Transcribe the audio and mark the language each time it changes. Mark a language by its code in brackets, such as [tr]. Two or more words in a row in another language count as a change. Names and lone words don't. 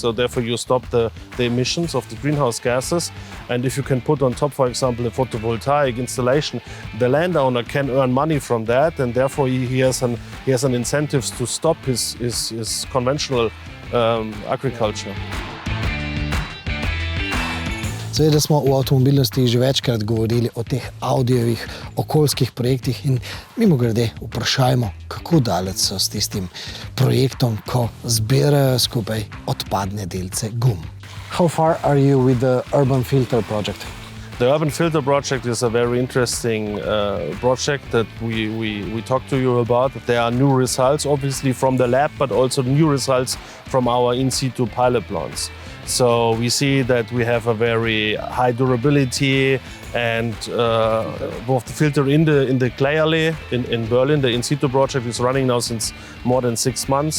[en] So therefore you stop the emissions of the greenhouse gases. And if you can put on top, for example, a photovoltaic installation, the landowner can earn money from that, and therefore he has an incentive to stop his conventional agriculture. [sl] Seveda smo v Avtomobilnosti že večkrat govorili o teh Audijevih okoljskih projektih in mimogrede vprašajmo, kako daleč so s tistim projektom, ko zbirajo skupaj odpadne delce gum. [en] How far are you with the urban filter project? The urban filter project is a very interesting project that we talked to you about. There are new results, obviously from the lab, but also new results from our in situ pilot plants. So we see that we have a very high durability, and both the filter in the clay alley in Berlin, the in situ project is running now since more than 6 months.